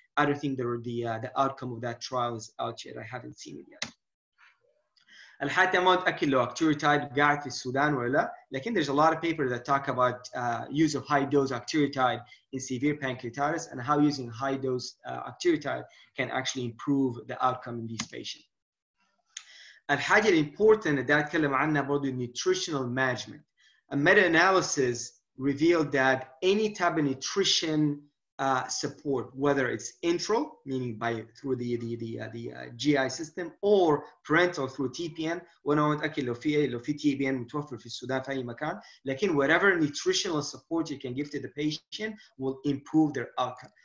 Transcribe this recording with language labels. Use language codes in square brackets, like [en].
[en] I don't think the outcome of that trial is out yet. I haven't seen it yet. [ar] لحد ما اتاكد لو octreotide قاعد في السودان ولا لا، لكن [en] there's a lot of papers that talk about use of high dose octreotide in severe pancreatitis and how using high dose octreotide can actually improve the outcome in these patients. [ar] الحاجة الimportant ده اتكلم عنها برضه nutritional management. [en] A meta-analysis revealed that any type of nutrition support, whether it's intral, meaning through the GI system, or parental through TPN. [ar] وانا متاكد لو في TPN متوفر في السودان في اي مكان، لكن [en] whatever nutritional support you can give to the patient will improve their outcome.